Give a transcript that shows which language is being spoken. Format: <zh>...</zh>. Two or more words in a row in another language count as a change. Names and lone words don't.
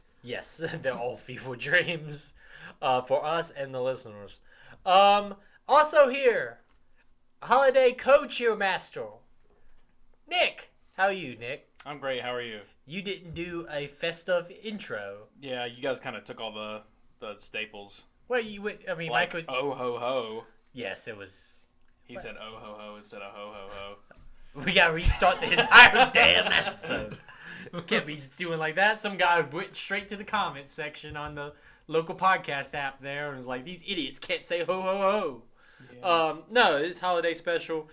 <en>Yes, they're all fever dreams for us and the listeners. Also here, holiday co-cheer master, Nick. How are you, Nick? I'm great. How are you? You didn't do a festive intro. Yeah, you guys kind of took all the staples. Well, you would. I mean, Like, Michael. oh ho ho. Yes, it was. He said oh ho ho instead of ho ho ho. We gotta restart the entire damn episode. Can't be doing like that. Some guy went straight to the comments section on the local podcast app there and was like, "These idiots can't say ho ho ho." Yeah. No, this holiday special.</en>